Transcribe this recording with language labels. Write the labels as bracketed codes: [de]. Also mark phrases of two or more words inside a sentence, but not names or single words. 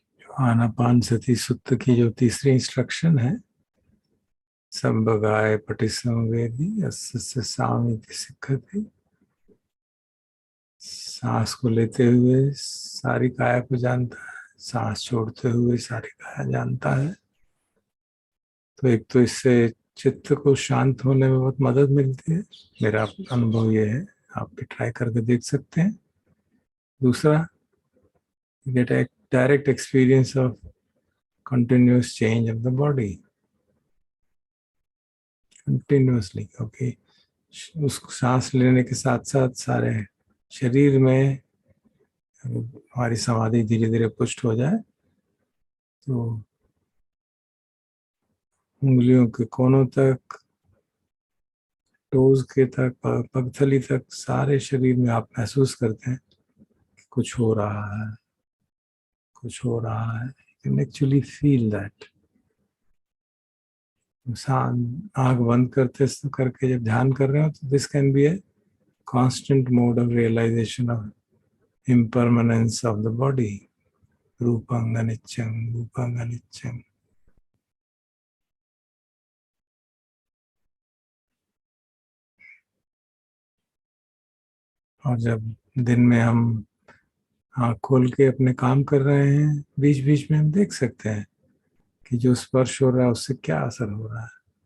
[hi] आनापानसति सुत्त की जो तीसरी इंस्ट्रक्शन है, [pi] संभगाय पटिसंवेदी यस्य सामीति सिक्खति, [hi] सांस को लेते हुए सारी काया को जानता है, सांस छोड़ते हुए सारी काया जानता है। तो एक तो इससे चित्त को शांत होने में बहुत मदद मिलती है, मेरा अनुभव ये है, आप भी ट्राई करके देख सकते हैं। दूसरा, [en] गेट a direct experience of continuous change of the body continuously, okay? [hi] उस सांस लेने के साथ साथ सारे शरीर में हमारी समाधि धीरे धीरे पुष्ट हो जाए तो उंगलियों के कोनों तक, टोज के तक, पगथली तक, सारे शरीर में आप महसूस करते हैं कि कुछ हो रहा है, कुछ हो रहा है। [en] You can actually feel that. [hi] आंख बंद करके जब ध्यान कर रहे हो तो [en] this can be a constant mode of realization of impermanence of the body. [pi] रूपं अनित्यं, रूपं अनित्यं। [hi] और जब दिन में हम आँख खोल के अपने काम कर रहे हैं, बीच बीच में हम देख सकते हैं कि जो स्पर्श हो रहा है उससे क्या असर हो रहा है।